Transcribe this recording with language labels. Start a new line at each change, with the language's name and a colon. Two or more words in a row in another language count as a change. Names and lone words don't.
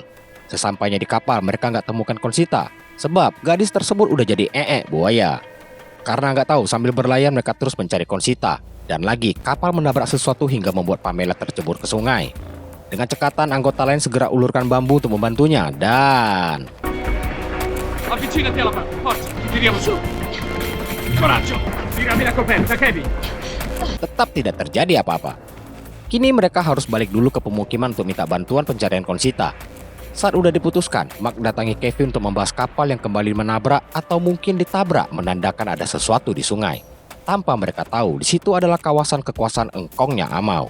Indonesian: Sesampainya di kapal, mereka nggak temukan Conchita. Sebab gadis tersebut udah jadi buaya. Karena nggak tahu, sambil berlayar mereka terus mencari Conchita. Dan lagi, kapal menabrak sesuatu hingga membuat Pamela tercebur ke sungai. Dengan cekatan, anggota lain segera ulurkan bambu untuk membantunya. Dan
Italian: Avvicinati alla barca, forza, ti tiriamo su. Coraggio, tirami la coperta, Kevin.
Indonesian: tetap tidak terjadi apa-apa. Kini mereka harus balik dulu ke pemukiman untuk minta bantuan pencarian Conchita. Saat udah diputuskan, Mark datangi Kevin untuk membahas kapal yang kembali menabrak atau mungkin ditabrak, menandakan ada sesuatu di sungai. Tanpa mereka tahu, di situ adalah kawasan kekuasaan engkongnya Amau.